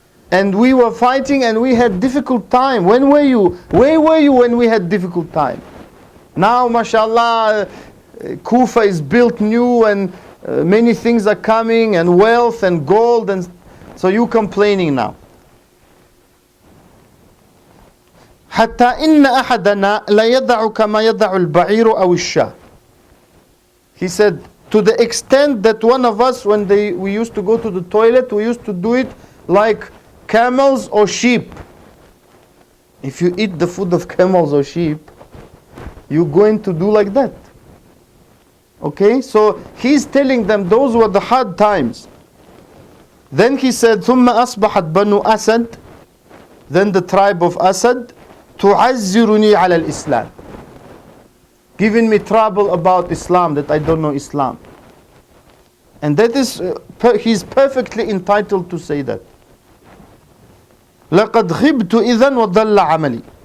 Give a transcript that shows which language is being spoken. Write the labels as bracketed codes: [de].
[en] And we were fighting and we had difficult time. When were you? Where were you when we had difficult time? Now, mashallah, Kufa is built new and many things are coming and wealth and gold, and so you complaining now. [ar] حتى إن أحدنا لا يضع كما يضع البعير أو الشاة. [en] He said, to the extent that one of us, when we used to go to the toilet, we used to do it like camels or sheep. If you eat the food of camels or sheep, you're going to do like that. Okay, so he's telling them those were the hard times. Then he said, [ar] ثم أصبحت بنو أسد. [en] Then the tribe of Asad, [ar] تعذرني على الإسلام, [en] giving me trouble about Islam, that I don't know Islam. And that is, he's perfectly entitled to say that. [ar] لقد خبت إذن وضل عملي.